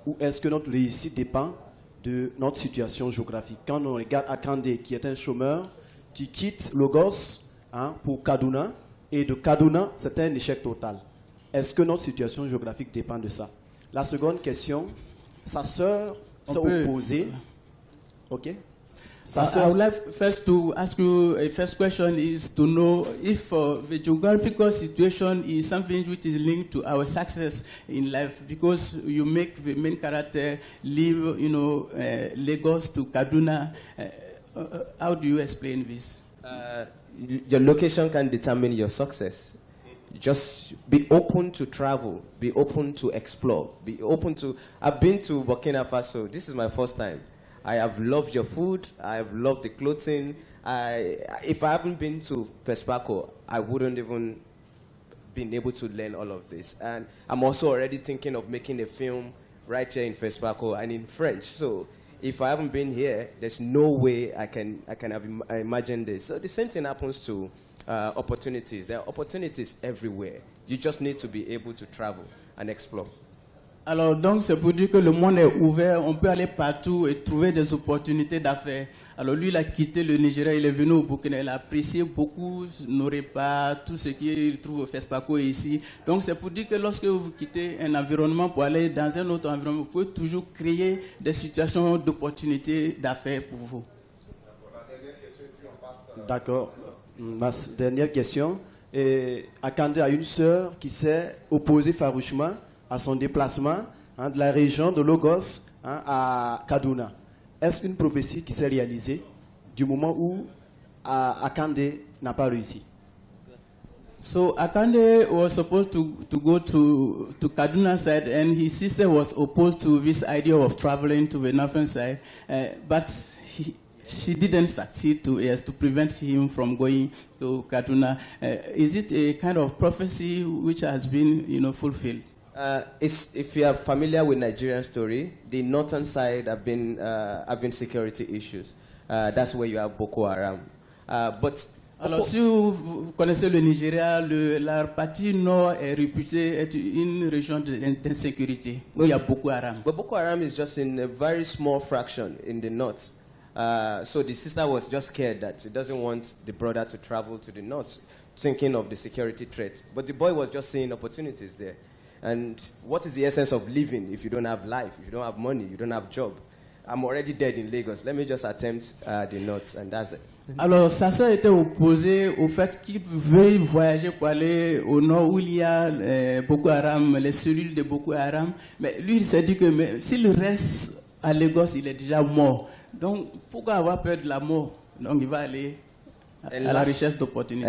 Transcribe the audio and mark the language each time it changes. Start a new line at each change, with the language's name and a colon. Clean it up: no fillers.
French: Ou est-ce que notre réussite dépend de notre situation géographique? Quand on regarde Akande, qui est un chômeur, qui quitte Lagos pour Kaduna, et de Kaduna, c'est un échec total. Est-ce que notre situation géographique dépend de ça? La seconde question, sa sœur s'est opposée. Ok?
English: I would like first to ask you, a first question is to know if the geographical situation is something which is linked to our success in life, because you make the main character leave, Lagos to Kaduna. How do you explain this? Your location can determine your success. Just be open to travel, be open to explore, be open to... I've been to Burkina Faso. This is my first time. I have loved your food. I have loved the clothing. If I haven't been to Fespaco, I wouldn't even been able to learn all of this. And I'm also already thinking of making a film right here in Fespaco and in French. So if I haven't been here, there's no way I can have imagined this. So the same thing happens to opportunities. There are opportunities everywhere. You just need to be able to travel and explore.
French: Alors donc c'est pour dire que le monde est ouvert, on peut aller partout et trouver des opportunités d'affaires. Alors lui il a quitté le Nigeria, il est venu au Burkina, il a apprécié beaucoup nos repas, tout ce qu'il trouve au Fespaco ici. Donc c'est pour dire que lorsque vous quittez un environnement pour aller dans un autre environnement, vous pouvez toujours créer des situations d'opportunités d'affaires pour vous. D'accord. Ma dernière question. Akande a une sœur qui s'est opposée farouchement à son déplacement de la région de Lagos à Kaduna. Est-ce qu'une prophétie qui s'est réalisée du moment où Akande n'a pas réussi?
English: So Akande was supposed to go to Kaduna side, and his sister was opposed to this idea of traveling to the northern side, but she didn't succeed to prevent him from going to Kaduna. Is it a kind of prophecy which has been fulfilled? If you are familiar with Nigerian story, the northern side have been having security issues. That's where you have Boko Haram.
French: Alors, si vous connaissez le Nigeria, la partie nord est réputée être une région d'insécurité où il y a Boko Haram.
English: But Boko Haram is just in a very small fraction in the north. So the sister was just scared that she doesn't want the brother to travel to the north, thinking of the security threat. But the boy was just seeing opportunities there. And what is the essence of living if you don't have life, if you don't have money, you don't have job? I'm already dead in Lagos. Let me just attempt the north, and that's it.
French: Alors, sa soeur était opposée au fait qu'il veuille voyager pour aller au nord où il y a Boko Haram, les cellules de Boko Haram. Mais lui, il s'est dit que s'il reste à Lagos, il est déjà mort. Donc, pourquoi avoir peur de la mort? Donc, il va aller à la recherche d'opportunités.